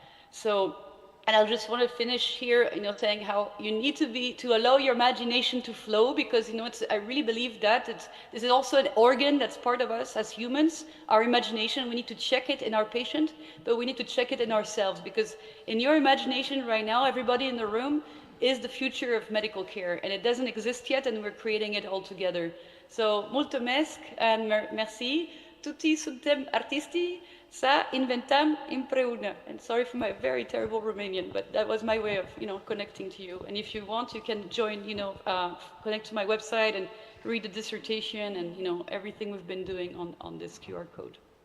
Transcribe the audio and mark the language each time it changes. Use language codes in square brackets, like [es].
[en] So, and I just want to finish here, saying how you need to allow your imagination to flow, because, I really believe that this is also an organ that's part of us as humans, our imagination. We need to check it in our patient, but we need to check it in ourselves, because in your imagination right now, everybody in the room is the future of medical care, and it doesn't exist yet, and we're creating it all together. So, mulțumesc and merci. [ro] Tutti suntem artisti, să inventăm împreună. [en] And sorry for my very terrible Romanian, but that was my way of, connecting to you. And if you want, you can join, connect to my website and read the dissertation and, everything we've been doing on this QR code.